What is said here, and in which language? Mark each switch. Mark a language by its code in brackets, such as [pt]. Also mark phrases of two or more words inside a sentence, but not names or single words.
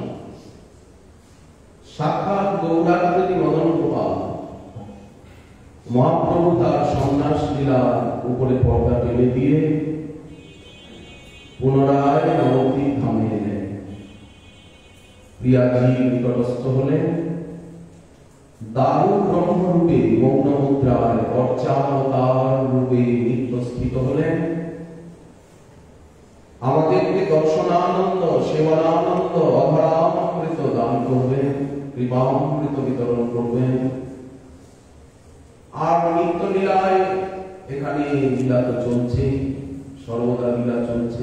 [bn] সাক্ষাৎ গৌরাঙ্গী মদন গোপাল মহাপ্রভু তার সন্ন্যাস লীলার উপরে পর্দা টেনে দিয়ে পুনরায় নবদ্বীপ ধামে এলেন প্রিয়াজি নিকটস্থ হলেন দারু ব্রহ্ম রূপে মৌন মুদ্রায় অর্চাবতার রূপে নিত্যস্থিত হলেন আমাদেরকে দর্শনানন্দ, সেবনানন্দ, অধরামৃত দান করবেন, কৃপামৃত বিতরণ করবেন। আর নিত্য লীলায় এখানে লীলা তো চলছে, সর্বদা লীলা চলছে।